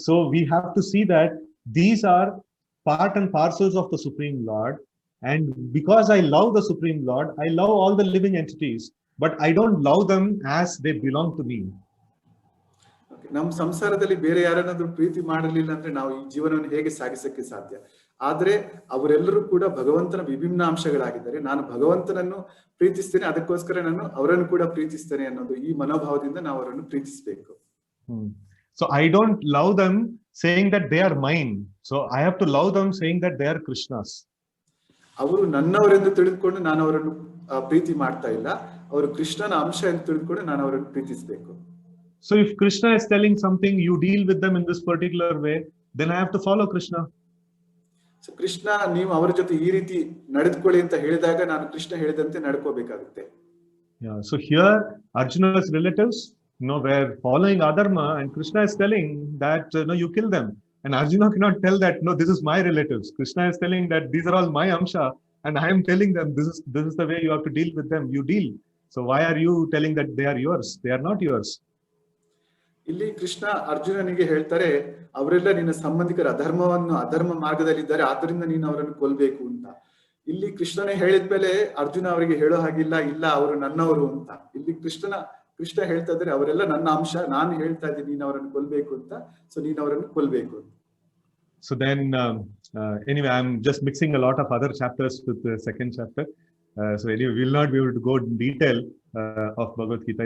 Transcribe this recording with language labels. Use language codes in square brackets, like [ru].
[en] So we have to see that these are part and parcels of the Supreme Lord, and because I love the Supreme Lord, I love all the living entities, but I don't love them as they belong to me. [kn] ನಮ್ಮ ಸಂಸಾರದಲ್ಲಿ ಬೇರೆ ಯಾರನ್ನಾದ್ರೂ ಪ್ರೀತಿ ಮಾಡಲಿಲ್ಲ ಅಂದ್ರೆ ನಾವು ಈ ಜೀವನವನ್ನು ಹೇಗೆ ಸಾಗಿಸಕ್ಕೆ ಸಾಧ್ಯ? ಆದ್ರೆ ಅವರೆಲ್ಲರೂ ಕೂಡ ಭಗವಂತನ ವಿಭಿನ್ನ ಅಂಶಗಳಾಗಿದ್ದಾರೆ. ನಾನು ಭಗವಂತನನ್ನು ಪ್ರೀತಿಸ್ತೇನೆ, ಅದಕ್ಕೋಸ್ಕರ ನಾನು ಅವರನ್ನು ಕೂಡ ಪ್ರೀತಿಸ್ತೇನೆ ಅನ್ನೋದು ಈ ಮನೋಭಾವದಿಂದ ನಾವು ಅವರನ್ನು ಪ್ರೀತಿಸಬೇಕು. [en] So I don't love them saying that they are mine. So I have to love them saying that they are Krishna's. [kn] ಅವರು ನನ್ನವರೆಂದು ತಿಳಿದುಕೊಂಡು ನಾನು ಅವರನ್ನು ಪ್ರೀತಿ ಮಾಡ್ತಾ ಇಲ್ಲ, ಅವರು ಕೃಷ್ಣನ ಅಂಶ ಎಂದು ತಿಳಿದುಕೊಂಡು ನಾನು ಅವರನ್ನು ಪ್ರೀತಿಸಬೇಕು. [en] So if Krishna is telling something, you deal with them in this particular way, then I have to follow Krishna. [kn] So Krishna ನೀವು ಅವರ ಜೊತೆ ಈ ರೀತಿ ನಡೆದುಕೊಳ್ಳಿ ಅಂತ ಹೇಳಿದಾಗ ನಾನು ಕೃಷ್ಣ ಹೇಳಿದಂತೆ ನಡ್ಕೋಬೇಕಾಗುತ್ತೆ. [en] Yeah. So here Arjuna's relatives were following adharma, and Krishna is telling that you kill them. And Arjuna cannot tell that this is my relatives. Krishna is telling that these are all my amsha, and I am telling them this is the way you have to deal with them. You deal. So why are you telling that they are yours? They are not yours. [kn] ಇಲ್ಲಿ ಕೃಷ್ಣ ಅರ್ಜುನನಿಗೆ ಹೇಳ್ತಾರೆ, ಅವರೆಲ್ಲ ನಿನ್ನ ಸಂಬಂಧಿಕರ ಅಧರ್ಮ ಮಾರ್ಗದಲ್ಲಿದ್ದಾರೆ, ಆದ್ದರಿಂದ ನೀನು ಅವರನ್ನು ಕೊಲ್ಬೇಕು ಅಂತ. ಇಲ್ಲಿ ಕೃಷ್ಣನೇ ಹೇಳಿದ್ಮೇಲೆ ಅರ್ಜುನ ಅವರಿಗೆ ಹೇಳೋ ಹಾಗಿಲ್ಲ, ಇಲ್ಲ ಅವರು ನನ್ನವರು ಅಂತ. ಇಲ್ಲಿ ಕೃಷ್ಣನ ಕೃಷ್ಣ ಹೇಳ್ತಾ ಇದ್ದಾರೆ ಅವರೆಲ್ಲ ನನ್ನ ಅಂಶ, ನಾನು ಹೇಳ್ತಾ ಇದ್ದೀನಿ ನೀನ್ ಅವರನ್ನು ಕೊಲ್ಬೇಕು ಅಂತ, ಸೊ ನೀನ್ ಅವರನ್ನು ಕೊಲ್ಬೇಕು ಅಂತ. [en] So then, anyway, I'm just mixing a lot of other chapters with the second chapter. So anyway, we'll not be able to go in detail of Bhagavad Gita.